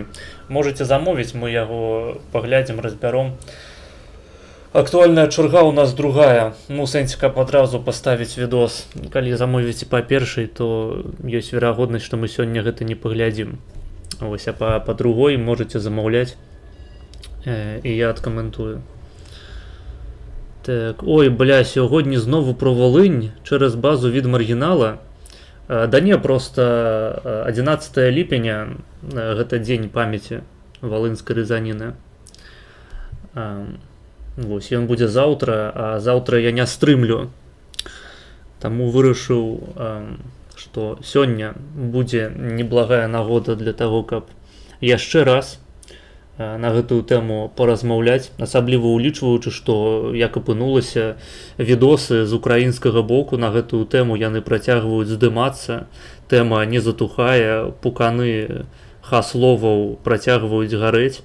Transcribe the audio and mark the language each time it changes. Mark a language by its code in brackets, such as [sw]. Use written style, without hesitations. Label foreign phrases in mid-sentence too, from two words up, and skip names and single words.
[be] Можаце замовіць, мы яго паглядзім, разбяром. Актуальная чарга у нас другая. Ну, в сэнсе, каб адразу паставіць відос. Калі замовіце па першай, то ёсць верагоднасць, што мы сёння гэта не паглядзім. Вось, а па другой можаце замаўляць. І я адкаментую. [uk] Так, ой, бля, сьогодні знову про Волинь через базу від маргінала. [be] Да не, просто 11 ліпеня, гэта дзень памяці Волынскай рызаніны. Вось, ён будзе заўтра, а заўтра я не стрымлю. Таму вырашыў, што сёння будзе неблагая нагода для таго, каб яшчэ раз на гэтую тэму паразмаўляць, асабліва улічваючы, што як апынулася, відосы з украінскага боку на гэтую тэму яны працягваюць здымацца, тэма не затухае, пуканы хасловаў працягваюць гарэць.